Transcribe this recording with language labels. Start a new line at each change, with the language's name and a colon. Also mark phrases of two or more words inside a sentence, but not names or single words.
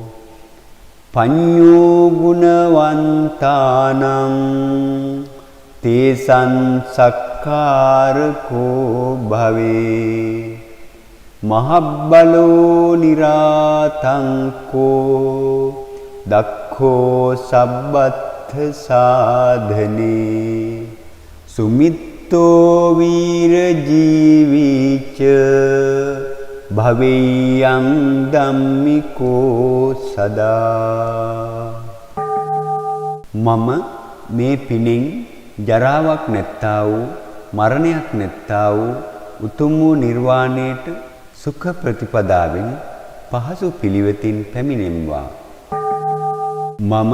Pali: පඤ්ඤෝ ගුණවන්තානං තේසං සක්කාරකෝ භවේ මහබ්බලෝ නිරාතංකෝ දක්ඛෝ සබ්බත්ථ සාධනේ සුමිත්තෝ වීර ජීවිච භවෙය්‍යං ධම්මිකෝ සදා
Sinhala: මම මේ පිණින් ජරාවක් නැත්තා වූ මරණයක් නැත්තා වූ උතුම් වූ නිර්වාණයට සුඛ ප්‍රතිපදාවෙන් පහසු පිළිවෙතින් පැමිණෙම්වා මම